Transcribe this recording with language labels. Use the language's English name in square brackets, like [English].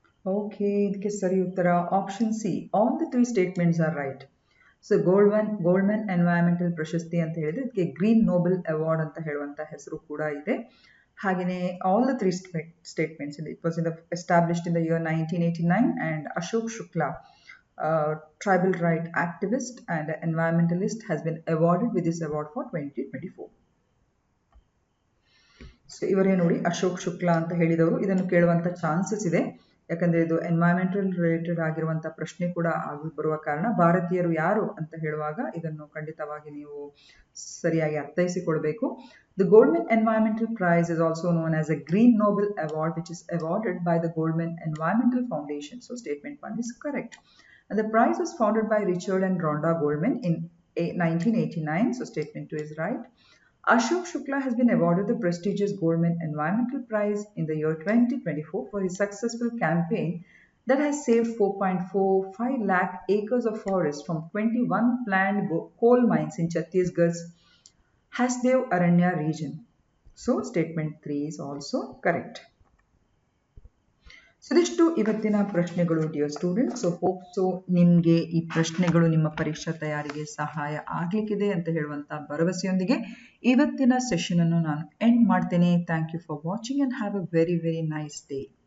[English] Okay, [Kannada] ಇದಕ್ಕೆ ಸರಿ ಉತ್ತರ [English] Option C. All the three statements are right. [Kannada] So Goldman environmental ಪ್ರಶಸ್ತಿ ಅಂತ ಹೇಳಿದ್ರೆ ಇದಕ್ಕೆ ಗ್ರೀನ್ ನೋಬೆಲ್ ಅವಾರ್ಡ್ ಅಂತ ಹೇಳುವಂತ ಹೆಸರು ಕೂಡ ಇದೆ. ಹಾಗೆಯೇ [English] All the three statements it was established in the year 1989 and Ashok Shukla, tribal right activist and environmentalist, has been awarded with this award for 2024. [Kannada] So ಇವರೇ ನೋಡಿ ಅಶೋಕ್ ಶುಕ್ಲಾ ಅಂತ ಹೇಳಿದವರು. ಇದನ್ನು ಕೇಳುವಂತ ಚಾನ್ಸಸ್ ಇದೆ, ಯಾಕಂದ್ರೆ ಇದು ಎನ್ವೈರನ್ಮೆಂಟಲ್ ರಿಲೇಟೆಡ್ ಆಗಿರುವಂತ ಪ್ರಶ್ನೆ ಕೂಡ ಬರುವ ಕಾರಣ ಭಾರತೀಯರು ಯಾರು ಅಂತ ಹೇಳುವಾಗ ಇದನ್ನು ಖಂಡಿತವಾಗಿ ನೀವು ಸರಿಯಾಗಿ ಅರ್ಥೈಸಿಕೊಳ್ಬೇಕು. [English] The Goldman Environmental Prize is also known as a Green Nobel Award, which is awarded by the Goldman Environmental Foundation. So statement 1 is correct. And the prize was founded by Richard and Rhonda Goldman in 1989. So statement 2 is right. Ashok Shukla has been awarded the prestigious Goldman Environmental Prize in the year 2024 for his successful campaign that has saved 4.45 lakh acres of forest from 21 planned coal mines in Chhattisgarh's Hasdev Aranya region. So statement 3 is also correct. [Kannada] So ಇದಿಷ್ಟು ಇವತ್ತಿನ ಪ್ರಶ್ನೆಗಳು dear students. So hope so ನಿಮಗೆ ಈ ಪ್ರಶ್ನೆಗಳು ನಿಮ್ಮ ಪರೀಕ್ಷಾ ತಯಾರಿಗೆ ಸಹಾಯ ಆಗಲಿಕ್ಕಿದೆ ಅಂತ ಹೇಳುವಂತ ಭರವಸೆಯೊಂದಿಗೆ ಇವತ್ತಿನ ಸೆಷನ್ ಅನ್ನು ನಾನು ಎಂಡ್ ಮಾಡ್ತೇನೆ. [English] Thank you for watching and have a very very nice day.